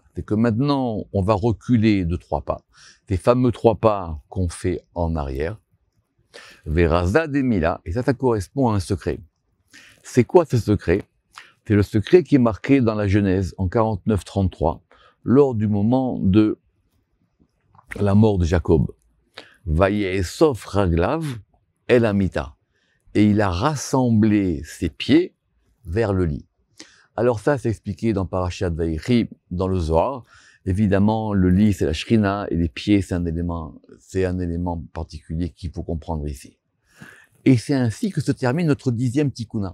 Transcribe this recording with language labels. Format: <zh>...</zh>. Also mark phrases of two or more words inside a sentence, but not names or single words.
<fr>C'est que maintenant, on va reculer de 3 pas. Ces fameux 3 pas qu'on fait en arrière.</fr> <arc>ורזא דמילה.</arc> <fr>Et ça correspond à un secret. C'est quoi ce secret? C'est le secret qui est marqué dans la Genèse, en 49-33, lors du moment de la mort de Jacob.</fr> <he>ויאסף רגליו אל המטה.</he> <fr>Et il a rassemblé ses pieds vers le lit. Alors ça, c'est expliqué dans Parashat Vayechi, dans le Zohar. Évidemment, le lit, c'est la Shrina, et les pieds, c'est un élément particulier qu'il faut comprendre ici. Et c'est ainsi que se termine notre 10e Tikkuna.</fr>